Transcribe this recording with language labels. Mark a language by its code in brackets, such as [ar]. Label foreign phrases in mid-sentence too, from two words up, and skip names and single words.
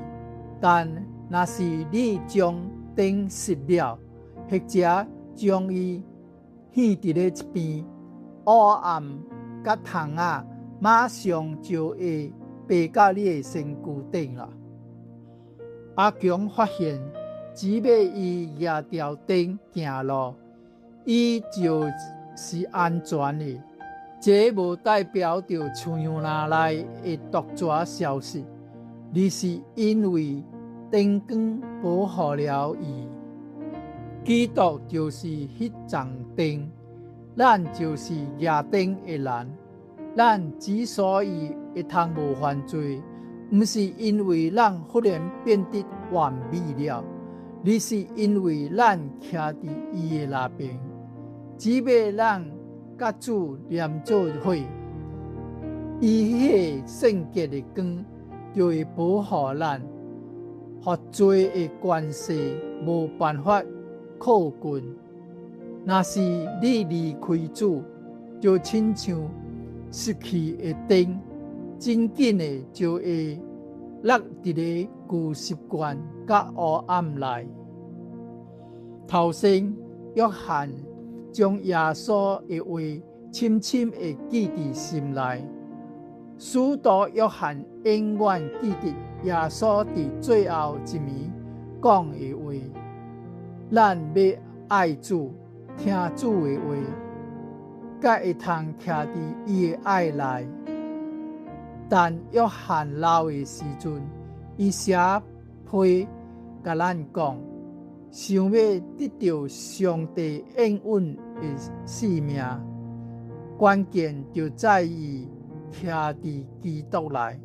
[nan] 但若是你將燈熄了，或者將伊獻佇咧一邊，黑暗甲蟲仔馬上就會爬到你的身軀頂了。阿強發現，只要伊攑條燈行路，伊就是安全的。這無代表着厝院內的毒蛇消失，而是因為燈光保護了伊。基督就是迄盞燈，咱就是攑燈的人。咱之所以會通無犯罪，毋是因為咱忽然變得完美了，而是因為咱徛佇伊的那邊。只要咱甲主連做伙，伊迄個聖潔的光就會保護咱，互罪的關係無辦法靠近。若是你離開主，就親像失去的燈，真緊的就會落佇咧舊習慣甲黑暗內。頭先約翰將耶穌的話深深地記在心內，使徒約翰永遠記得耶穌在最後一暝講的話。咱要愛主，聽主的話，才會通徛佇伊的愛內。但約翰老的時陣，伊寫批甲咱講，想要得到上帝應允的性命，關鍵就在於徛佇基督內。